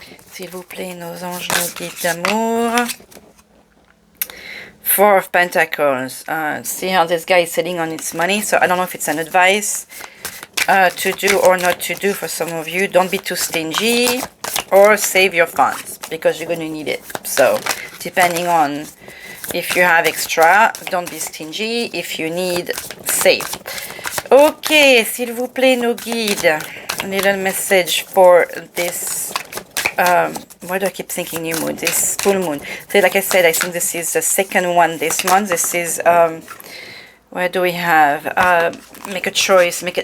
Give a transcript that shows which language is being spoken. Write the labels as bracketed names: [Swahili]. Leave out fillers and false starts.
[French] S'il vous plaît, nos anges, nos guides d'amour. [English] Four of Pentacles. See how this guy is sitting on its money. So I don't know if it's an advice to do or not to do for some of you. Don't be too stingy, or save your funds, because you're going to need it. So depending on if you have extra, don't be stingy. If you need, save. [French] Okay, s'il vous plaît, nos guides. [English] A little message for this, why do I keep thinking new moon? This full moon. So like I said, I think this is the second one this month. This is, where do we have? Make a choice.